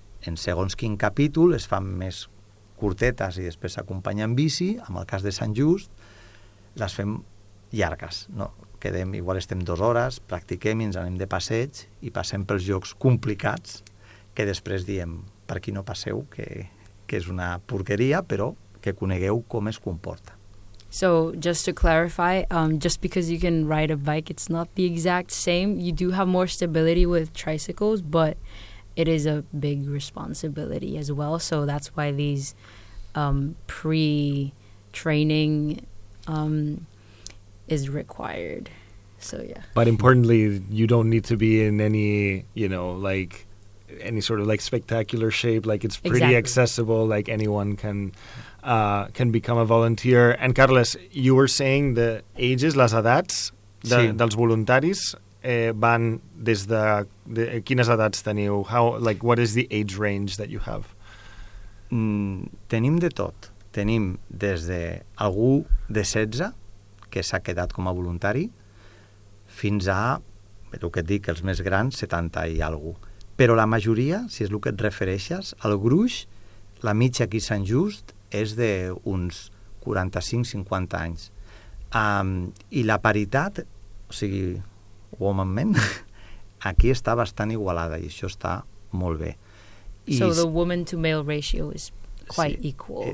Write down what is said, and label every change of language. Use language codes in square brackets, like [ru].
[ca] En segons quin capítol es fan més curtetes i després s'acompanyen bici, en el cas de Sant Just les fem llargues, no? Quedem, igual estem 2 hores, practiquem i ens anem de passeig i passem pels llocs complicats que després diem, per qui no passeu, que és una porqueria, però que conegueu com es comporta. [en] So, just to clarify, just because you can ride a bike, it's not the exact same. You do have more stability with tricycles, but it is a big responsibility as well. So that's why these pre-training is required. So, yeah. But importantly, you don't need to be in any, you know, like any sort of like spectacular shape. Like it's pretty accessible. Like anyone can become a volunteer. And Carles, you were saying the ages, [ca] las edats dels voluntaris. Van des de quines edats teniu? [en] What is the age range that you have? [ca] Tenim de tot. Tenim des de algú de 16 que s'ha quedat com a voluntari fins a, el que et dic, els més grans, 70 i algú. Però la majoria, si és el que et refereixes, el gruix, la mitja aquí a Sant Just és d'uns 45-50 anys. I la paritat, o sigui... [en] Woman men, [ca] aquí està bastant igualada i això està molt bé. [en] So the woman to male ratio is quite equal.